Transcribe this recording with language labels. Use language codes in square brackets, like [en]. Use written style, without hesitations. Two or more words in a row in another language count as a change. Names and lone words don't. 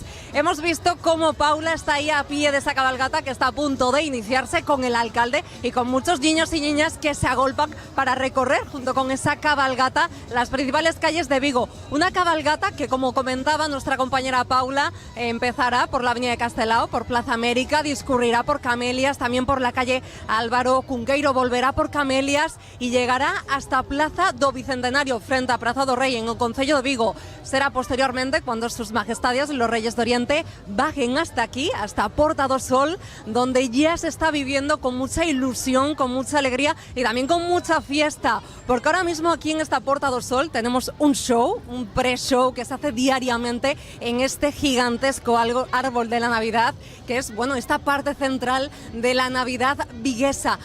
[es] Hemos visto cómo Paula está ahí a pie de esa cabalgata que está a punto de iniciarse con el alcalde y con muchos niños y niñas que se agolpan para recorrer junto con esa cabalgata las principales calles de Vigo. Una cabalgata que, como comentaba nuestra compañera Paula, empezará por la avenida de Castelao, por Plaza América, discurrirá por Camelias, también por la calle Álvaro Cunqueiro, volverá por Camelias y llegará hasta Plaza do Bicentenario, frente a Praza do Rei, en el concello de Vigo. Será posteriormente cuando sus majestades, los Reyes de Oriente, bajen hasta aquí, hasta Porta do Sol, donde ya se está viviendo con mucha ilusión, con mucha alegría y también con mucha fiesta, porque ahora mismo aquí en esta Porta do Sol tenemos un show, un pre-show que se hace diariamente en este gigantesco árbol de la Navidad, que es, bueno, esta parte central de la Navidad viguesa.